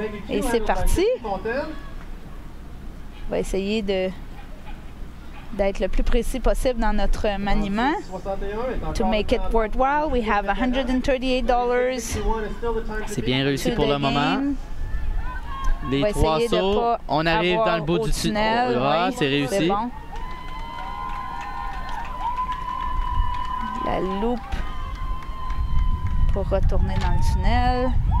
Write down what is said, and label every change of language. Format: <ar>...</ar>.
<fr>Et c'est parti. On va essayer d'être le plus précis possible dans notre maniement.</fr> <en>To make it worthwhile, we have $138.</en> <fr>C'est bien réussi pour le moment. Les 3 sauts, on arrive dans le bout du tunnel. Ah, c'est réussi. Bon. La loupe pour retourner dans le tunnel.</fr>